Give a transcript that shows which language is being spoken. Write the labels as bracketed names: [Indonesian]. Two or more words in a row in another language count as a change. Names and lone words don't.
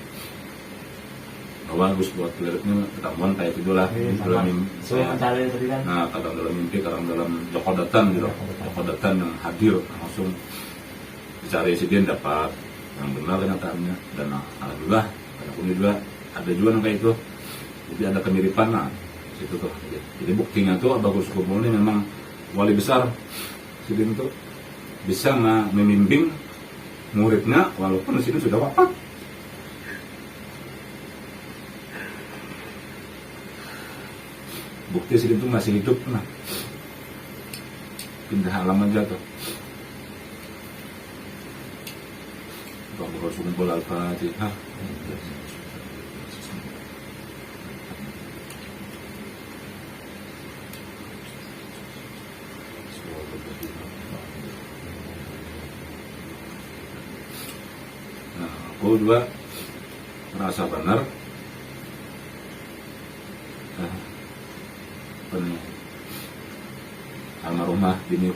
[Indonesian] Bahwa Gus Fuad Pleretnya ketemuan kayak itu lah, dalam mimpi, nah kadang dalam mimpi, kadang dalam jokodatan gitu, jokodatan yang hadir langsung dicari Sidin dapat yang benar kenyataannya, dan alhamdulillah aku juga ada juga yang kayak itu. Jadi ada kemiripan, nah situ tuh. Jadi buktinya tuh Abah Guru Sekumpul ini memang wali besar. Sidin tuh bisa membimbing muridnya walaupun Sidin sudah wafat. Bukti Sidin tuh masih hidup, nah pindah alam aja tuh. Abah Guru Sekumpul Al-Fatihah. Nah, aku juga merasa benar almarhumah biniku